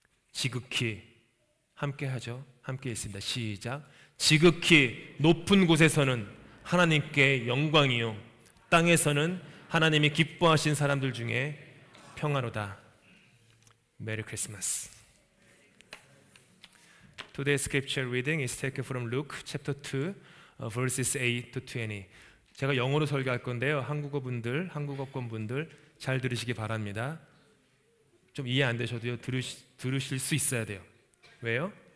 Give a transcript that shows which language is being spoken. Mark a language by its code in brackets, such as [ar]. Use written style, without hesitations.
[ko] 지극히 함께 하죠. 함께 있습니다. 시작. 지극히 높은 곳에서는 하나님께 영광이요, 땅에서는 하나님이 기뻐하신 사람들 중에 평화로다. 메리 크리스마스. [en] Today's scripture reading is taken from Luke chapter 2 verses 8 to 20. [ko] 제가 영어로 설교할 건데요. 한국어권 분들 잘 들으시기 바랍니다. 좀 이해 안 되셔도요, 들으실 수 있어야 돼요. 왜요?